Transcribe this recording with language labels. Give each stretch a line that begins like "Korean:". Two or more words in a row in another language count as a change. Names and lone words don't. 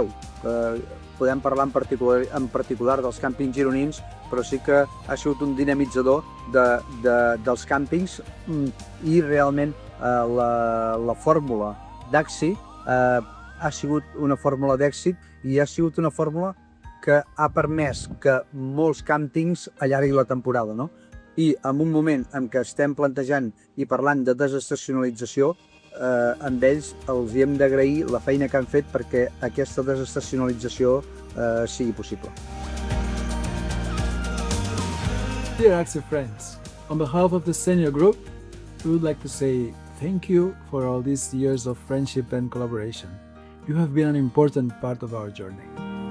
Catalan: Podem parlar en particular dels càmpings gironins, però sí que ha sigut un dinamitzador dels càmpings i realment la fórmula d'AXI ha sigut una fórmula d'èxit i ha sigut una fórmula que ha permès que molts càmpings allarguin la temporada, no? I en un moment en què estem plantejant i parlant de desestacionalització, amb ells els hem d'agrair la feina que han fet perquè aquesta desestacionalització sigui possible.
English: Dear AXI friends, on behalf of the senior group, we would like to say thank you for all these years of friendship and collaboration. You have been an important part of our journey.